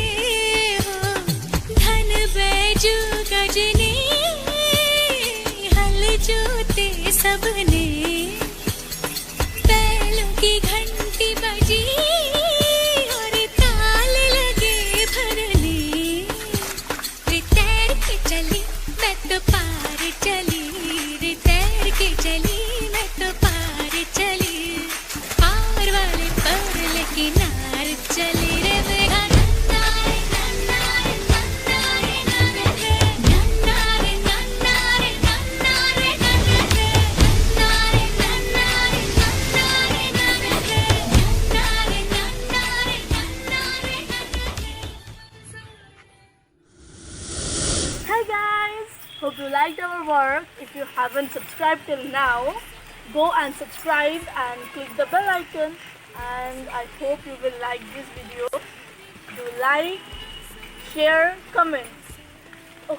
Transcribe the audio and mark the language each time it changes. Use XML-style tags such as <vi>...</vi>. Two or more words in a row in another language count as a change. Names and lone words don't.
<hi>हो धन बैजू गजनी हल जोते सबने, बैलों की घंटी बजी और ताल लगे भरने। रे तैर के चली मैं तो पार चली, रे तैर के चली मैं तो पार चली। पार वाले पर किनार चली रे मेरा नन्ना रे नन्ना रे नन्ना रे नन्ना रे नन्ना रे नन्ना रे नन्ना रे नन्ना रे नन्ना रे नन्ना रे नन्ना रे नन्ना रे नन्ना रे नन्ना रे नन्ना रे नन्ना रे।</hi> <en>Hi guys! Hope you liked our work. If you haven't subscribed till now, go and subscribe and click the bell icon. And I hope you will like this video. Do like, share, comment. Okay, bye.</en>